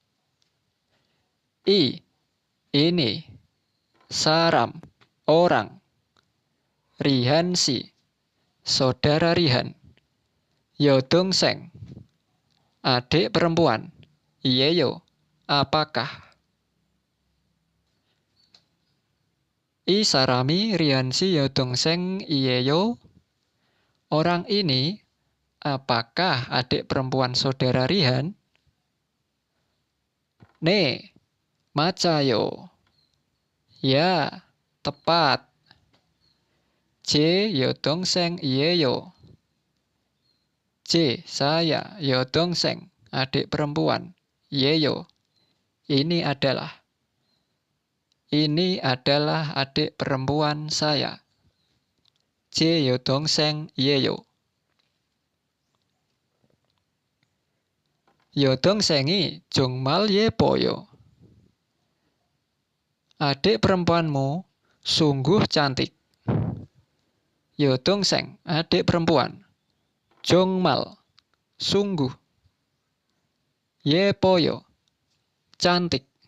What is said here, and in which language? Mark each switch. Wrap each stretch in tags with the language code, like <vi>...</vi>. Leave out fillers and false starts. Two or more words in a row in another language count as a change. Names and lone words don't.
<ko>이. Ini. 사람.</ko> <id>Orang. Rihan si. Saudara Rihan.</id> <ko>여동생.</ko> <id>Adik perempuan. Iyeyo. Apakah?</id> <ko>이 사람이 리한 씨 여동생이에요.</ko> <id>Orang ini apakah adik perempuan saudara Rihan?</id> <ko>네. 맞아요.</ko> <id>Ya, tepat. J.</id> <ko>여동생이에요. J. Saya. 여동생.</ko> <id>Adik perempuan. Iyeyo. Ini adalah adik perempuan saya.</id> <ko>J. 여동생이에요. 여동생이 정말 예뻐요.</ko> <id>Adik perempuanmu sungguh cantik.</id> <ko>여동생,</ko> <id>adik perempuan.</id> <ko>Jongmal, sungguh. Yepoyo, cantik.</ko>